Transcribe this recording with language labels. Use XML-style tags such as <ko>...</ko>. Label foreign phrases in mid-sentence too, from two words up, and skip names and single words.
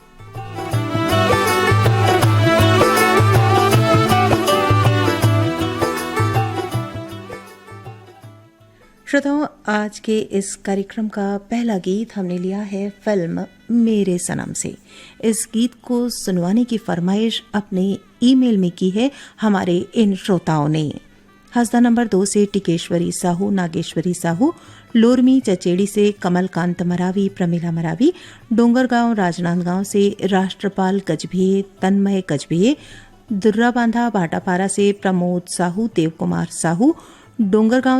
<hi>श्रोताओं, आज के इस कार्यक्रम का पहला गीत हमने लिया है फिल्म मेरे सनम से। इस गीत को सुनवाने की फरमाइश अपने ईमेल में की है हमारे इन श्रोताओं ने। हसदा नंबर 2 से टिकेश्वरी साहू, नागेश्वरी साहू, लोरमी चचेड़ी से कमलकांत मरावी, प्रमिला मरावी, डोंगरगांव राजनांदगांव से राष्ट्रपाल गजभिये, तन्मय गजभिये, दुर्रा बांधा भाटापारा से प्रमोद साहू, देवकुमार साहू, डोंगरगांव</hi>